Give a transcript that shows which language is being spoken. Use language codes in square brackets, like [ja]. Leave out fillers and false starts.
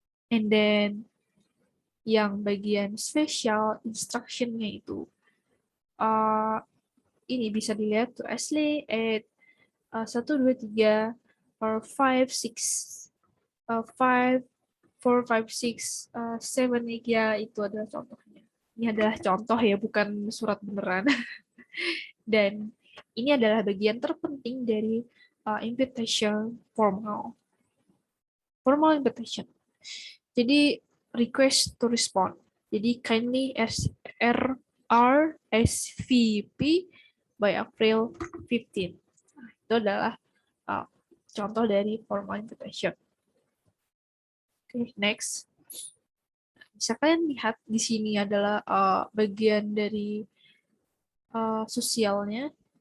[en] And then [id] yang bagian special instruction-nya itu ini bisa dilihat [en] to Ashley at [id] 123 or 56 5 4 5 6 7 ya, itu adalah contohnya. Ini adalah contoh ya, bukan surat beneran. Dan ini adalah bagian terpenting dari invitation formal. [en] Formal invitation. [id] Jadi request to respond. Jadi [en] kindly RSVP by April 15. [id] Nah, itu adalah contoh dari formal invitation. Oke, next. Bisa kalian lihat di sini adalah bagian dari sosialnya.